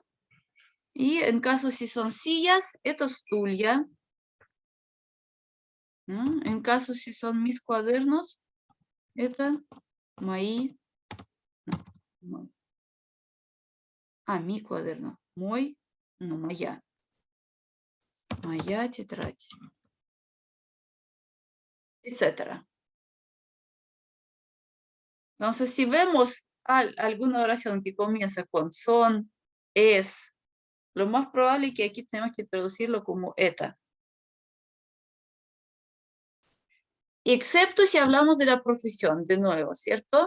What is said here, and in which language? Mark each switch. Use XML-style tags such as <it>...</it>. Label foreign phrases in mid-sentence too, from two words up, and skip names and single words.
<es>Y en caso si son sillas, esto es tuya. ¿Ya? En caso si son mis cuadernos, esta, maí No. Mi cuaderno.</es> <ru>Мой, no, моя. Моя тетрадь.</ru> <es>Etcétera. Entonces, si vemos alguna oración que comienza con son, es, lo más probable es que aquí tenemos que traducirlo como eta. Excepto si hablamos de la profesión, de nuevo, ¿cierto?</es>